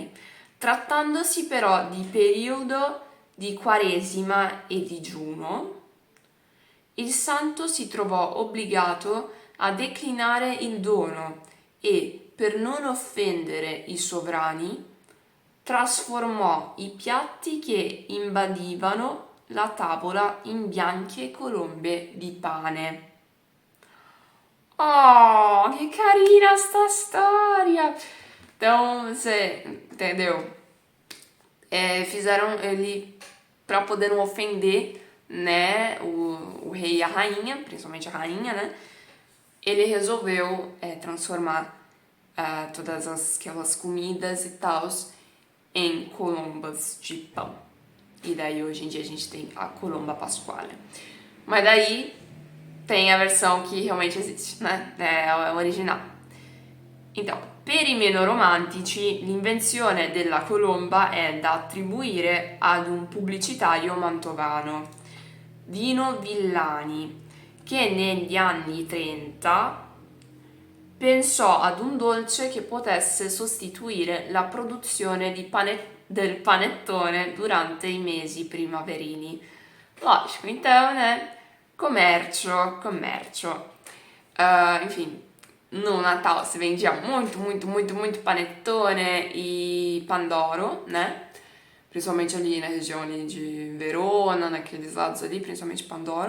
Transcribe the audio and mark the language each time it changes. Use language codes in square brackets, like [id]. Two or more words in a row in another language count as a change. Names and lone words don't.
[it] Trattandosi però di periodo di Quaresima e digiuno, il santo si trovò obbligato a declinare il dono e, per non offendere i sovrani, trasformò i piatti che imbadivano la tavola in bianche colombe di pane. [pt] Oh, que carina esta storia! Então, você entendeu? Fizeram ele para poder não ofender, né, o rei e a rainha, principalmente a rainha, né? Ele resolveu transformar todas aquelas comidas e tals em colombas de pão. E daí hoje em dia a gente tem a [it] colomba pasquale. [pt] Mas daí tem a versão que realmente existe, né? É a original. Então, [it] per i meno romantici, l'invenzione della colomba è da attribuire ad un pubblicitario mantovano, Dino Villani, che negli anni 30 pensò ad un dolce che potesse sostituire la produzione del panettone durante i mesi primaverini. [pt] Lógico, então, né? Comércio. Enfim, no Natal si vendia muito panettone e pandoro, né? Principalmente ali na região de Verona, naqueles lados ali, principalmente Pandoro.